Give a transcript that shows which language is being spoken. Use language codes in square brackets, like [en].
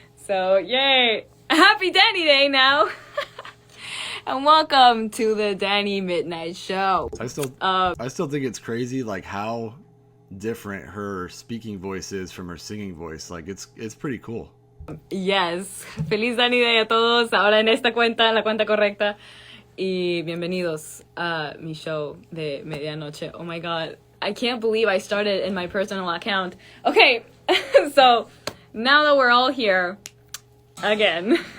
[en] So, yay. Happy Danny Day now. And welcome to the Danny Midnight Show. I still think it's crazy, like, how different her speaking voice is from her singing voice. Like, it's pretty cool. Yes. [es] Feliz Danny Day a todos. Ahora en esta cuenta, la cuenta correcta. Y bienvenidos a mi show de medianoche. [en] Oh my god. I can't believe I started in my personal account. Okay. So, now that we're all here, again.